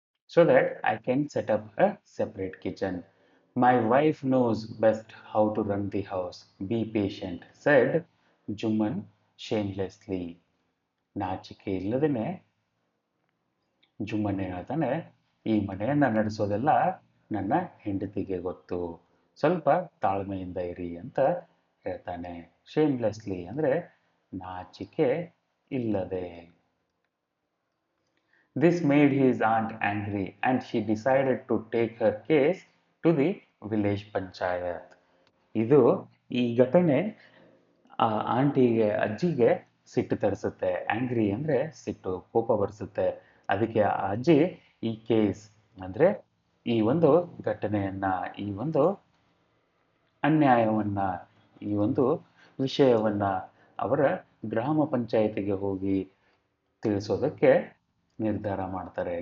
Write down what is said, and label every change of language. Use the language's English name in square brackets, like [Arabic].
[English] so that I can set up a separate kitchen. My wife knows best how to run the house. Be patient, said Juman shamelessly. [Kannada] ನಾಚಿಕೆ ಇಲ್ಲದೇನೆ ಜುಮ್ಮನ್ ಹೇಳ್ತಾನೆ, ಈ ಮನೆಯನ್ನ ನಡೆಸೋದೆಲ್ಲ ನನ್ನ ಹೆಂಡತಿಗೆ ಗೊತ್ತು, ಸ್ವಲ್ಪ ತಾಳ್ಮೆಯಿಂದ ಇರಿ ಅಂತ ಹೇಳ್ತಾನೆ. ಶೇಮ್ಲೆಸ್ಲಿ ಅಂದ್ರೆ ನಾಚಿಕೆ ಇಲ್ಲದೆ. [English] This made his aunt angry and she decided to take her case to the village panchayat. [Kannada] ಇದು ಈ ಘಟನೆ ಆ ಆಂಟಿಗೆ ಅಜ್ಜಿಗೆ ಸಿಟ್ಟು ತರಿಸುತ್ತೆ. ಆಂಗ್ರಿ ಅಂದ್ರೆ ಸಿಟ್ಟು, ಕೋಪ ಬರಿಸುತ್ತೆ. ಅದಕ್ಕೆ ಆ ಅಜ್ಜಿ ಈ ಕೇಸ್ ಅಂದ್ರೆ ಈ ಒಂದು ಘಟನೆಯನ್ನ, ಈ ಒಂದು ಅನ್ಯಾಯವನ್ನ, ಈ ಒಂದು ವಿಷಯವನ್ನ ಅವರ ಗ್ರಾಮ ಪಂಚಾಯತಿಗೆ ಹೋಗಿ ತಿಳಿಸೋದಕ್ಕೆ ನಿರ್ಧಾರ ಮಾಡ್ತಾರೆ.